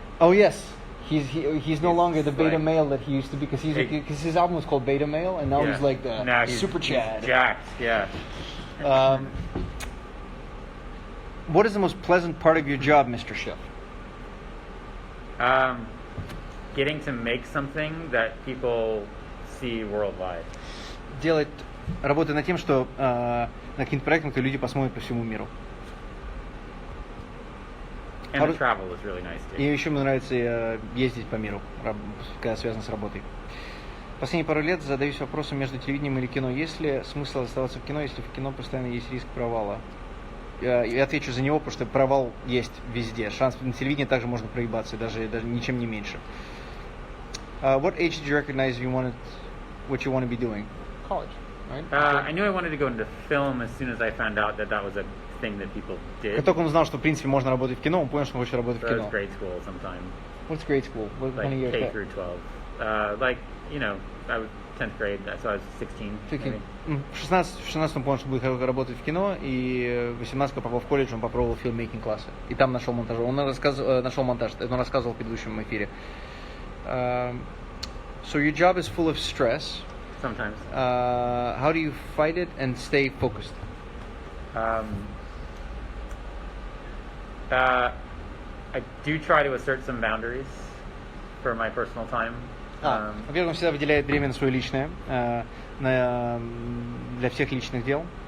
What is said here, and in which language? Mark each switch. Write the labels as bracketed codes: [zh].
[en] Oh yes, he's no longer the beta male that he used to be because his album was called Beta Male, and now he's like the super Chad. He's jacked, yeah. What is the most pleasant part of your job, Mr. Schiff? Getting to make something that people see worldwide. [ru] Работать над тем, что на каким-то проектом, которые люди посмотрят по всему миру. [en] And the travel is really nice too. [ru] И еще мне нравится ездить по миру, когда связано с работой. Последние пару лет задаюсь вопросом между телевидением или кино. Есть ли смысл оставаться в кино, если в кино постоянно есть риск провала? Я отвечу за него, потому что провал есть везде. Шанс на телевидении также можно проебаться, даже ничем не меньше. [en] What age did you recognize what you want to be doing? College, right? I knew I wanted to go into film as soon as I found out that was a thing that people did. [ru] Как только он узнал, что в принципе можно работать в кино, он понял, что он хочет работать в кино. [en] That was grade school sometime. What's grade school? What like kind of year? K through 12. Like, you know, I was 10th grade, so I was 16. 16. [ru] В 16 он понял, что будет работать в кино, и в 18 попал в колледж, он попробовал фильммейкинг классы. И там нашел монтаж. Он нашел монтаж, это он рассказывал в предыдущем эфире. [en] So your job is full of stress. Sometimes. How do you fight it and stay focused? I do try to assert some boundaries for my personal time. [ru] Во-первых, он всегда выделяет время на свое личное, для всех личных дел.